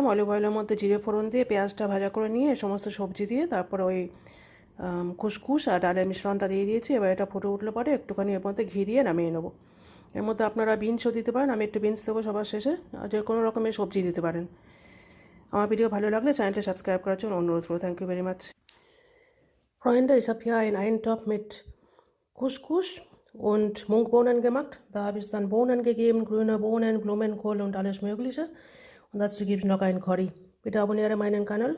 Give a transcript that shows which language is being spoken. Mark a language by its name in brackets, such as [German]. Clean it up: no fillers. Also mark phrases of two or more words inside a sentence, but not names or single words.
[Bangla] অলিভ অয়েলের মধ্যে জিরে ফোড়ন দিয়ে পেঁয়াজটা ভাজা করে নিয়ে সমস্ত সবজি দিয়ে তারপরে ওই খুসখুস আর ডালের মিশ্রণটা দিয়ে দিয়েছি। এবার এটা ফুটে উঠলে পরে একটুখানি এর মধ্যে ঘি দিয়ে নামিয়ে নেবো। এর মধ্যে আপনারা বিনসও দিতে পারেন, আমি একটু বিনস দেবো সবার শেষে। আর যে কোনো রকমের সবজি দিতে পারেন। আমার ভিডিও ভালো লাগলে চ্যানেলটা সাবস্ক্রাইব করার জন্য অনুরোধ করব। [English] thank you very much. [German] Freunde, ich habe hier einen Eintopf mit Couscous und Mungbohnen gemacht. Da habe ich dann Bohnen gegeben, grüne Bohnen, Blumenkohl und alles Mögliche. Und dazu gebe ich noch einen Curry. Bitte abonniere meinen Kanal.